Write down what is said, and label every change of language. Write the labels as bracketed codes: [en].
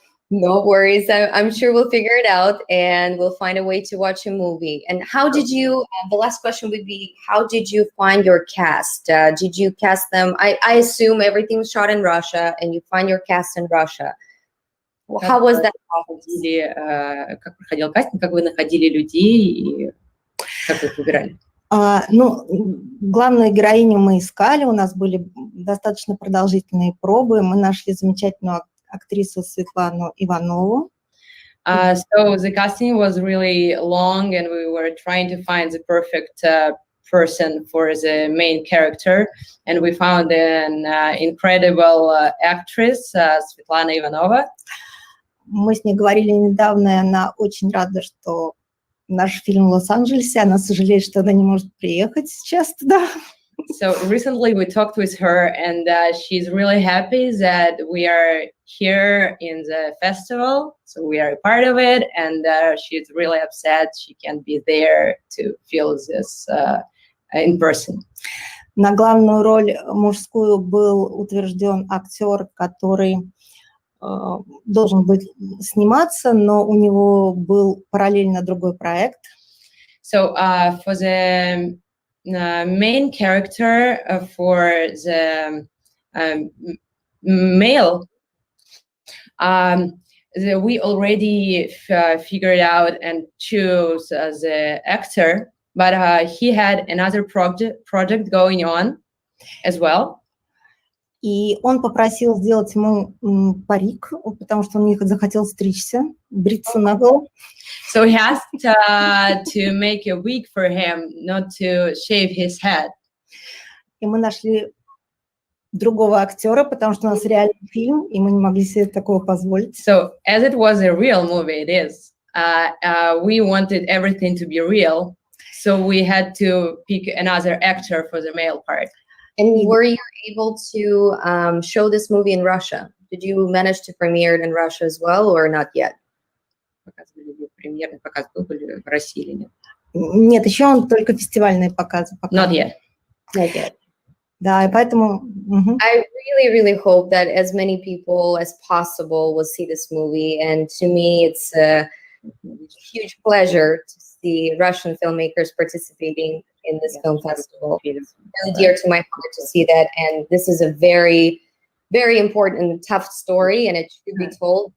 [en] No worries. I'm sure we'll figure it out and we'll find a way to watch a movie. And how did you, the last question would be, how did you find your cast? Did you cast them? I assume everything was shot in Russia and you find your cast in Russia. How was that? [ru] Как проходил кастинг, как вы находили людей и как вы их выбирали? Ну, главную героиню мы искали, у нас были достаточно продолжительные пробы, мы нашли замечательную актрису Светлану Иванову. [en] So the casting was really long and we were trying to find the perfect person for the main character, and we found an incredible actress, Svetlana Ivanova. [ru] Мы с ней говорили недавно, и она очень рада, что наш фильм в Лос-Анджелесе, она сожалеет, что она не может приехать сейчас туда. [en] So recently we talked with her and she's really happy that we are here in the festival. So we are a part of it and she's really upset she can't be there to feel this in person. [ru] На главную роль мужскую был утвержден актер, который должен был сниматься, но у него был параллельно другой проект. [en] So for the main character for the male, we already figured out and chose the actor, but he had another project going on as well. [ru] И он попросил сделать ему парик, потому что он не захотел стричься, бриться наголо. [en] So he asked to make a wig for him, not to shave his head. [ru] И мы нашли другого актера, потому что у нас реальный фильм, и мы не могли себе такого позволить. [en] So as it was a real movie, it is. We wanted everything to be real, so we had to pick another actor for the male part. And were you able to show this movie in Russia? Did you manage to premiere it in Russia as well, or not yet? [ru] Нет, еще он только фестивальные показы. [en] Not yet. Not yet. [ru] Да, и поэтому... [en] I really, really hope that as many people as possible will see this movie. And to me, it's a huge pleasure to see Russian filmmakers participating in this film festival. It's really dear to my heart to see that. And this is a very, very important and tough story, and it should be told.